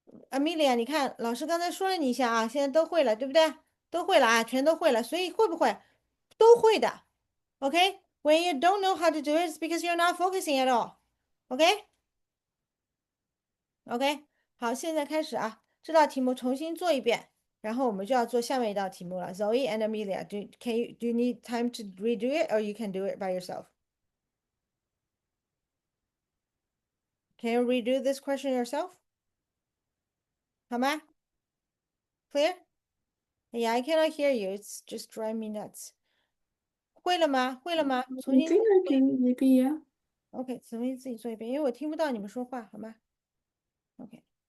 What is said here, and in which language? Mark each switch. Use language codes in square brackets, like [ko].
[zh] Amelia，你看老师刚才说了你一下啊，现在都会了，对不对？都会了啊，全都会了，所以会不会？都会的。Okay? [en] When you don't know how to do it, it's because you're not focusing at all. Okay? [zh] OK，好，现在开始啊，这道题目重新做一遍，然后我们就要做下面一道题目了。 [en] Zoe and Amelia, do you need time to redo it, or you can do it by yourself? Can you redo this question yourself? [zh] 好吗？ [en] Clear? Yeah, I cannot hear you. It's just driving me nuts. [zh] 会了吗？会了吗？重 [en] I [zh] 新 [en] think I can maybe, yeah. [zh] OK，重新自己做一遍，因为我听不到你们说话，好吗？OK。